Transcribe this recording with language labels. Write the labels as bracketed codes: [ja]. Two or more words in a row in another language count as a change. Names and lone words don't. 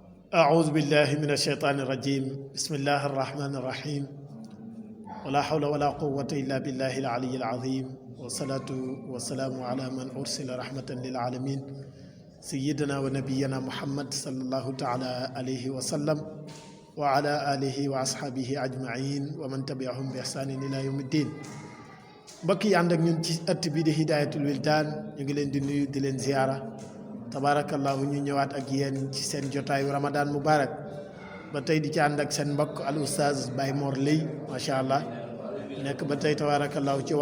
[ar] أعوذ بالله من الشيطان الرجيم بسم الله الرحمن الرحيم ولا حول ولا قوة إلا بالله العلي العظيم والصلاة والسلام على من أرسل رحمة للعالمين سيدنا ونبينا محمد صلى الله تعالى عليه وسلم وعلى آله وأصحابه أجمعين ومن تبعهم بإحسان إلى يوم الدين [wo] mbokk yi ànd ak ñun ci ëtt bi di Hidayatul Wildan ñu ngi leen di nuyu di leen ziyaara tabarakallahu ñu ñëwaat ak yéen ci seen jotaayu Ramadan Mubarak ba tey di ci ànd ak seen mbokk al oustaz Baye Mor Leye [ar] ما شاء الله [wo] nekk ba tey tabarakallahu ci